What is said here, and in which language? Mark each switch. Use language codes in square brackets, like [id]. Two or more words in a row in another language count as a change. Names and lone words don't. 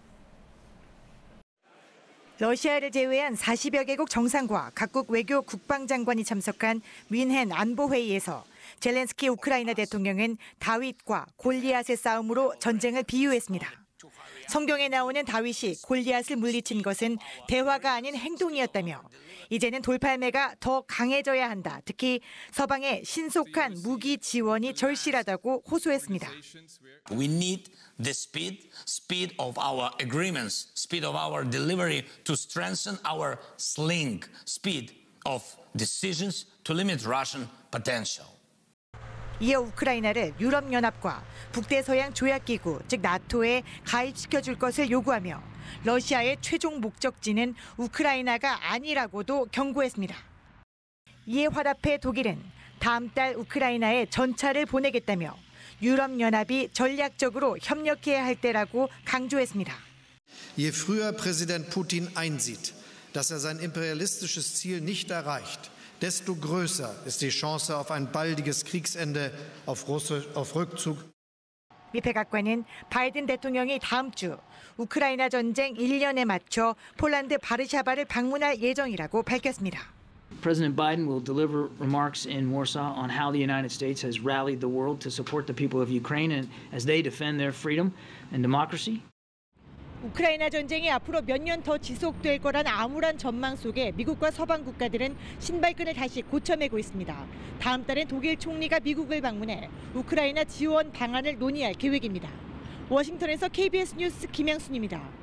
[ko] 러시아를 제외한 40여 개국 정상과 각국 외교 국방장관이 참석한 민헨 안보회의에서 젤렌스키 우크라이나 대통령은 다윗과 골리앗의 싸움으로 전쟁을 비유했습니다. 성경에 나오는 다윗이 골리앗을 물리친 것은 대화가 아닌 행동이었다며 이제는 돌팔매가 더 강해져야 한다. 특히 서방의 신속한 무기 지원이 절실하다고 호소했습니다. [en] We need the speed of our agreements, speed of our delivery to strengthen our sling, speed of decisions to limit Russian potential. [ko] 이어 우크라이나를 유럽연합과 북대서양 조약기구, 즉 나토에 가입시켜줄 것을 요구하며 러시아의 최종 목적지는 우크라이나가 아니라고도 경고했습니다. 이에 화답해 독일은 다음 달 우크라이나에 전차를 보내겠다며 유럽연합이 전략적으로 협력해야 할 때라고 강조했습니다. [de] Je früher Präsident Putin einsieht, dass sein imperialistisches Ziel nicht erreicht, desto größer ist die Chance auf ein baldiges Kriegsende, auf Rückzug. [ko] 미 백악관은 바이든 대통령이 다음 주 우크라이나 전쟁 1년에 맞춰 폴란드 바르샤바를 방문할 예정이라고 밝혔습니다. [en] President Biden will deliver remarks in Warsaw on how the United States has rallied the world to support the people of Ukraine and as they defend their freedom and democracy. [ko] 우크라이나 전쟁이 앞으로 몇 년 더 지속될 거란 암울한 전망 속에 미국과 서방 국가들은 신발끈을 다시 고쳐매고 있습니다. 다음 달엔 독일 총리가 미국을 방문해 우크라이나 지원 방안을 논의할 계획입니다. 워싱턴에서 KBS 뉴스 김양순입니다.